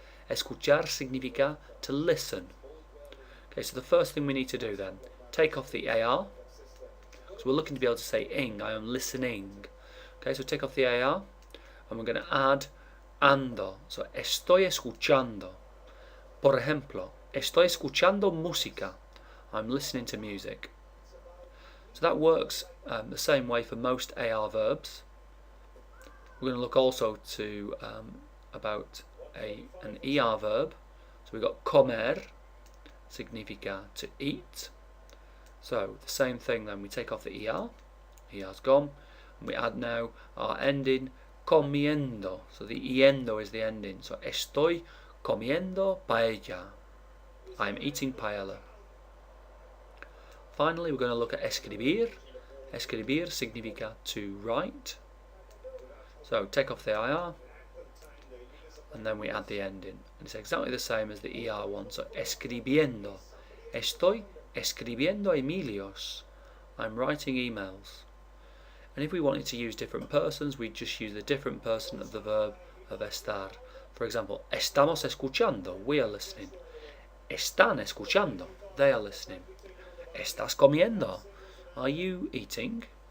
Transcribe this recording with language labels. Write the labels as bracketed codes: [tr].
[es] Escuchar significa [en] to listen. Okay, so the first thing we need to do then, take off the AR. So we're looking to be able to say ing, I am listening. Okay, so take off the AR and we're going to add ando. [es] So estoy escuchando. Por ejemplo, estoy escuchando música. [en] I'm listening to music. So that works the same way for most AR verbs. We're going to look also to about an ER verb. So we've got comer, [es] significa [en] to eat. So the same thing then, we take off the ER, ER's gone, and we add now our ending, comiendo. So the iendo is the ending. [es] So estoy comiendo paella. [en] I am eating paella. Finally, we're going to look at escribir. [es] Escribir significa [en] to write. So take off the IR, and then we add the ending. And it's exactly the same as the ER one. [es] So escribiendo. Estoy escribiendo emails. [en] I'm writing emails. And if we wanted to use different persons, we'd just use the different person of the verb of estar. For example, [es] estamos escuchando. [en] We are listening. [es] Están escuchando. [en] They are listening. [es] Estás comiendo. [en] Are you eating?